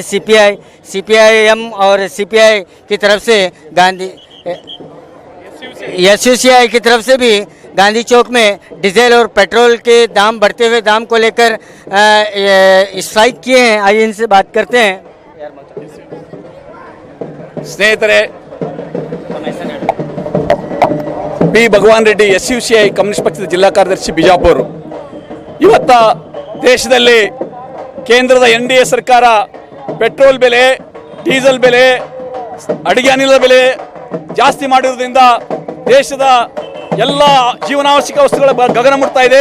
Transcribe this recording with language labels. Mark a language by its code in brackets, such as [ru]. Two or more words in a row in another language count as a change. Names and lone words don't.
[hi] सीपीआईएम और सीपीआई की तरफ से एसयूसीआई की तरफ से भी गांधी चौक में डीजल और पेट्रोल के दाम बढ़ते हुए दाम को लेकर स्ट्राइक किए हैं। आइए इनसे बात करते हैं। [kn] ಸ್ನೇಹಿತರೆ, ಪಿ ಭಗವಾನ್ ರೆಡ್ಡಿ ಎಸ್ಯುಸಿಐ ಕಮ್ಯುನಿಸ್ಟ್ ಪಕ್ಷದ ಜಿಲ್ಲಾ ಕಾರ್ಯದರ್ಶಿ ಬಿಜಾಪುರ. ಇವತ್ತ ದೇಶದಲ್ಲಿ ಕೇಂದ್ರದ ಎನ್ಡಿಎ ಸರ್ಕಾರ ಪೆಟ್ರೋಲ್ ಬೆಲೆ, ಡೀಸೆಲ್ ಬೆಲೆ, ಅಡುಗೆ ಅನಿಲದ ಬೆಲೆ ಜಾಸ್ತಿ ಮಾಡಿರೋದ್ರಿಂದ ದೇಶದ ಎಲ್ಲ ಜೀವನಾವಶ್ಯಕ ವಸ್ತುಗಳ ಗಗನ ಮುಟ್ತಾ ಇದೆ.